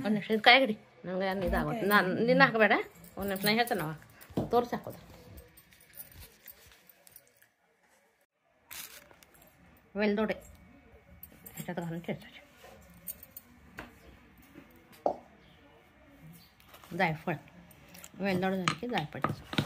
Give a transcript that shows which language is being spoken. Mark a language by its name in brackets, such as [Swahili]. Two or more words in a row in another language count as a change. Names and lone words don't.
[Kannada] ಒಂದು ನಿಮಿಷ ಕಾಯಿ ಹಿಡಿ ನಂಗೆ ಇದಾಗುತ್ತೆ. ನಿನ್ನ ಹಾಕಬೇಡ, ಒಂದು ನಿಮಿಷ ಹೇಳ್ತೇನೆ ನಾವು ತೋರಿಸಿ ಹಾಕೋದು. [Marathi] वेलदोडे ह्याच्यात घालून ठेवायचे. जायफळ वेलदोडे झाले की जायफळ ठेवायचं.